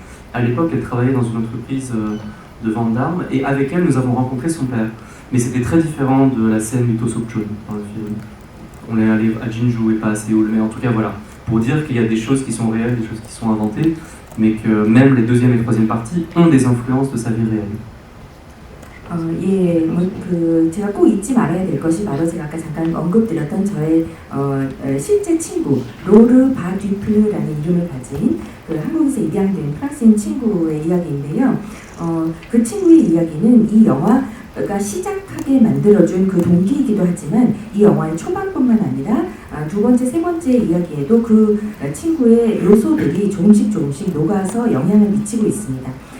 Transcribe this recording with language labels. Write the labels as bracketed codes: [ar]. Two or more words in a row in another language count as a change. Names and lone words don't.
[fr] À l'époque, elle travaillait dans une entreprise de vente d'armes, et avec elle, nous avons rencontré son père. Mais c'était très différent de la scène du Tosokchon dans le film. On est allé à Jinju et pas à Séoul, mais en tout cas voilà, pour dire qu'il y a des choses qui sont réelles, des choses qui sont inventées, mais que même les 2e et 3e parties ont des influences de sa vie réelle. [ko] 제가 꼭 잊지 말아야 될 것이 바로 제가 아까 잠깐 언급드렸던 저의 실제 친구 로르 바듀플라는 이름을 가진 그 한국에서 입양된 프랑스인 친구의 이야기인데요. 그 친구의 이야기는 이 영화가 시작하게 만들어준 그 동기이기도 하지만 이 영화의 초반뿐만 아니라 두 번째, 세 번째 이야기에도 그 친구의 요소들이 조금씩 녹아서 영향을 미치고 있습니다.